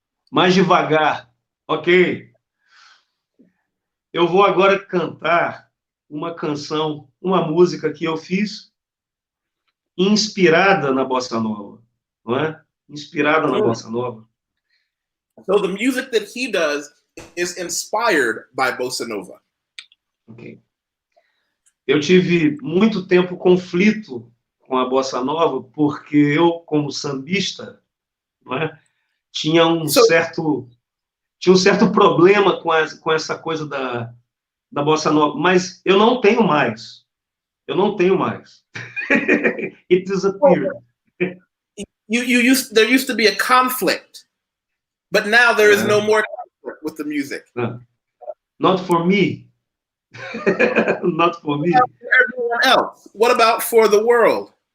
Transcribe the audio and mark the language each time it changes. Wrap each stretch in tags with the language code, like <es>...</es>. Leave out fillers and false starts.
<pt>Mais devagar. Ok. Eu vou agora cantar uma canção, uma música que eu fiz inspirada na Bossa Nova, não é? Inspirada na Bossa Nova.</pt> <en>So the music that he does is inspired by Bossa Nova. Ok.</en> <pt>Eu tive muito tempo conflito com a Bossa Nova, porque eu, como sambista, não é? tinha um certo problema com essa coisa da Bossa Nova, mas eu não tenho mais. Eu não tenho mais.</pt> <en>It disappeared. There used to be a conflict, but now there is no more conflict with the music. Not for me. Not for me. For everyone else. What about for the world?</en>